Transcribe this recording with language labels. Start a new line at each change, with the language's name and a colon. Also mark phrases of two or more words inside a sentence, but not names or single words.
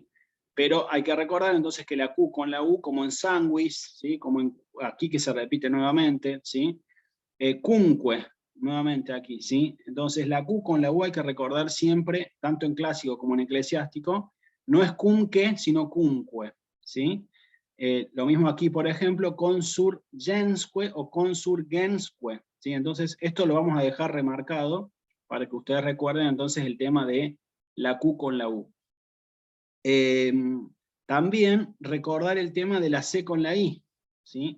Spanish: Pero hay que recordar entonces que la Q con la U, como en sanguis, ¿sí? Como aquí que se repite nuevamente, ¿sí? Cunque, nuevamente aquí, ¿sí? Entonces la Q con la U hay que recordar siempre, tanto en clásico como en eclesiástico, no es cunque, sino cunque, ¿sí? Lo mismo aquí, por ejemplo, consurgensque o consurgensque, ¿sí? Entonces esto lo vamos a dejar remarcado para que ustedes recuerden entonces el tema de la Q con la U. También recordar el tema de la C con la I, ¿sí?